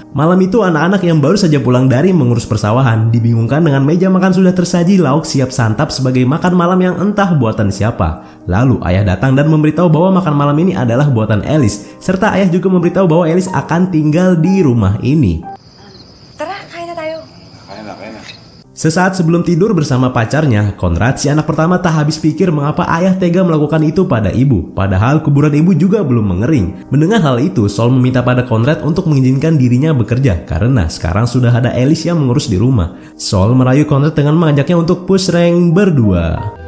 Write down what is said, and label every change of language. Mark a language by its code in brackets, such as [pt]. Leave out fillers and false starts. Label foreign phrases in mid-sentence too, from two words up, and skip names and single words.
[id] Malam itu anak-anak yang baru saja pulang dari mengurus persawahan dibingungkan dengan meja makan sudah tersaji lauk siap santap sebagai makan malam yang entah buatan siapa. Lalu ayah datang dan memberitahu bahwa makan malam ini adalah buatan Alice, serta ayah juga memberitahu bahwa Alice akan tinggal di rumah ini. [tl] Tara, kain na tayo. Kaya na. [id] Sesaat sebelum tidur bersama pacarnya, Conrad si anak pertama tak habis pikir mengapa ayah tega melakukan itu pada ibu. Padahal kuburan ibu juga belum mengering. Mendengar hal itu, Saul meminta pada Conrad untuk mengizinkan dirinya bekerja karena sekarang sudah ada Alice yang mengurus di rumah. Saul merayu Conrad dengan mengajaknya untuk [en] push rank [id] berdua.